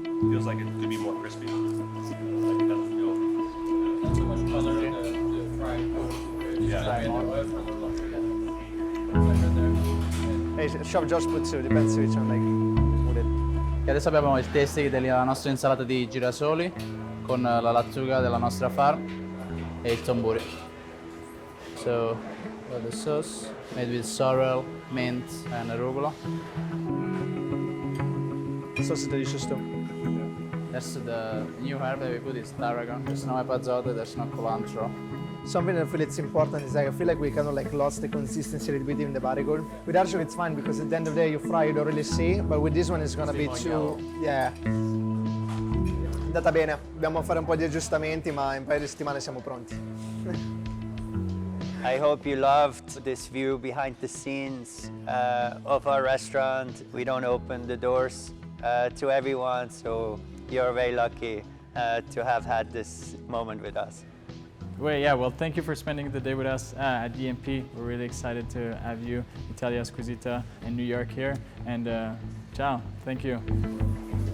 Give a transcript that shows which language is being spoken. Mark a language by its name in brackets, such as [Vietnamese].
[English] Feels like it could be more crispy. Like it doesn't feel. Not so much color in the fried food. Yeah. Hey, Chef Josh puts it, depends which one, like, would it. [Italian] E adesso abbiamo il tasting della nostra insalata di girasoli con la lattuga della nostra farm e il tomburi. [English] So, the sauce made with sorrel, mint and arugula. Sauce is delicious too. That's the new herb that we put is tarragon. There's no epazote, there's no cilantro. Something that I feel it's important is like I feel like we kind of like lost the consistency a little bit in the barigold. With Arshok it's fine because at the end of the day you fry, you don't really see, but with this one it's gonna be too, yeah. [Italian] È andata bene, dobbiamo fare un po' di aggiustamenti ma in un paio di settimane siamo pronti. [English] I hope you loved this view behind the scenes of our restaurant. We don't open the doors to everyone, so you're very lucky to have had this moment with us. Well, thank you for spending the day with us at DMP. We're really excited to have you, Italia Squisita, in New York here. And ciao, thank you.